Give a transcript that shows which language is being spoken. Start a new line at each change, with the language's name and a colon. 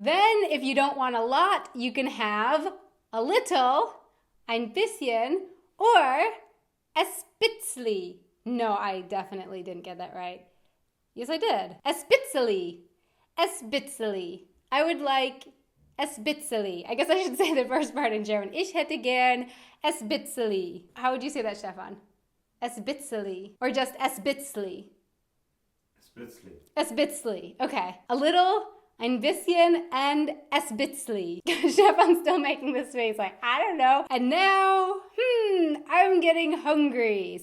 English: Then, if you don't want a lot, you can have a little,
German: ein bisschen,
English: or a spitzli. No, I definitely didn't get that right. Yes, I did. A spitzli. A spitzli. I would like a spitzli. I guess I should say the first part in German.
German: Ich hätte gern a spitzli.
English: How would you say that, Stefan? A spitzli. Or just a spitzli? Spitzli. A spitzli. Okay. A little,
German: ein bisschen
English: and Sbitly. Stefan's still making this face like, I don't know. And now, I'm getting hungry.